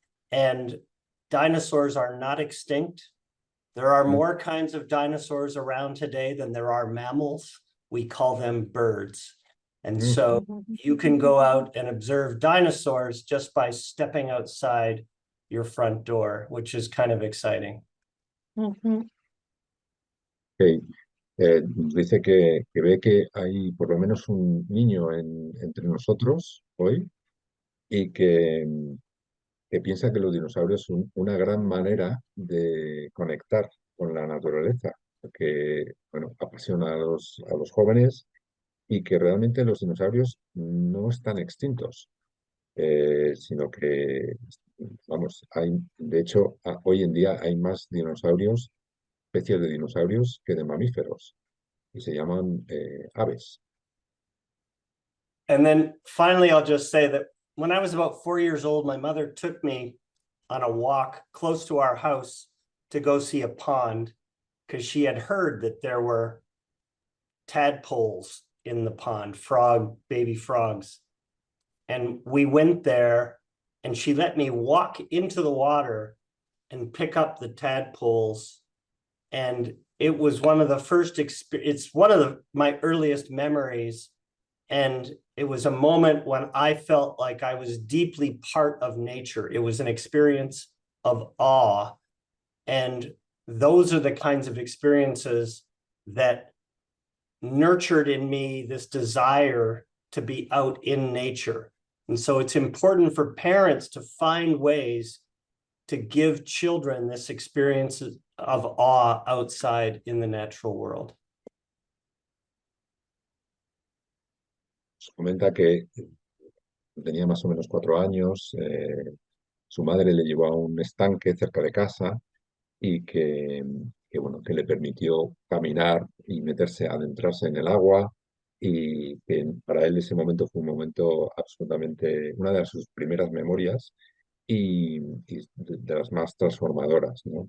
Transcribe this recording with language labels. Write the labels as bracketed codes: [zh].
[en] And dinosaurs are not extinct. There are more kinds of dinosaurs around today than there are mammals. We call them birds. And so you can go out and observe dinosaurs just by stepping outside your front door, which is kind of exciting. Okay. [es] Nos dice que ve que hay por lo menos un niño entre nosotros hoy y que piensa que los dinosaurios son una gran manera de conectar con la naturaleza, que bueno, apasiona a los jóvenes y que realmente los dinosaurios no están extintos, sino que, vamos, de hecho, hoy en día hay más dinosaurios, especies de dinosaurios que de mamíferos, y se llaman aves. [en] And then finally, I'll just say that when I was about 4 years old, my mother took me on a walk close to our house to go see a pond because she had heard that there were tadpoles in the pond, baby frogs. And we went there and she let me walk into the water and pick up the tadpoles. And it was one of the first it's one of my earliest memories. And it was a moment when I felt like I was deeply part of nature. It was an experience of awe. And those are the kinds of experiences that nurtured in me this desire to be out in nature. And so it's important for parents to find ways to give children this experience of awe outside in the natural world. [es] Comenta que tenía más o menos 4 años, su madre le llevó a un estanque cerca de casa y bueno, que le permitió caminar y adentrarse en el agua, y que para él ese momento fue un momento absolutamente, una de sus primeras memorias y de las más transformadoras, ¿no?